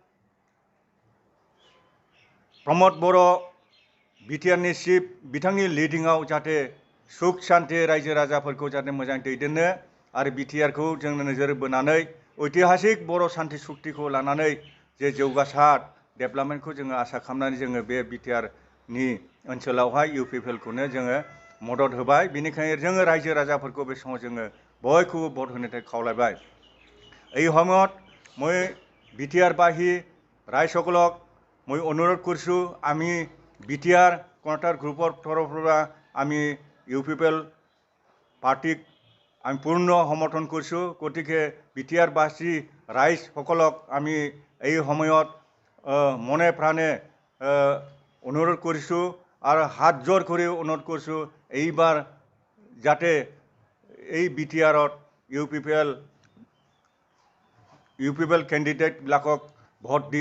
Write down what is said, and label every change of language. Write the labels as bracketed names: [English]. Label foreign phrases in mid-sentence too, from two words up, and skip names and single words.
[Bodo] प्रमद बर' बिटिआरनि चिफ बिथांनि लिडिंआव जाहाथे सुख शान्ति रायजो राजाफोरखौ जाहाथे मोजां दैदेननो आरो बिटिआरखौ जों नोजोर बोनानै ऐतिहासिक बर' शान्ति सुक्तिखौ लानानै जे जौगासार डेभेलपमेन्टखौ जोङो आसा खालामनानै जोङो बे बिटिआरनि ओनसोलावहाय इउपिपिएलखौनो जोङो मदद होबाय। बेनिखायनो जोङो रायजो राजाफोरखौ बे समाव जोङो बयखौबो भट होनो थाखाय खावलायबाय। [Assamese] এই সময়ত মই বিটিআরবাসী ৰাইজসকলক মই অনুৰোধ কৰিছোঁ, আমি বিটিআর কন্ট্রাক্টর গ্ৰুপৰ তৰফৰ পৰা আমি ইউপিপিএল পাৰ্টিক আমি পূৰ্ণ সমৰ্থন কৰিছোঁ। গতিকে বিটিআৰবাসী ৰাইজসকলক আমি এই সময়ত মনে প্ৰাণে অনুৰোধ কৰিছোঁ আৰু হাত জোৰ কৰি অনুৰোধ কৰিছোঁ, এইবাৰ যাতে এই বিটিআৰত ইউপিপিএল কেণ্ডিডেটবিলাকক ভোট দি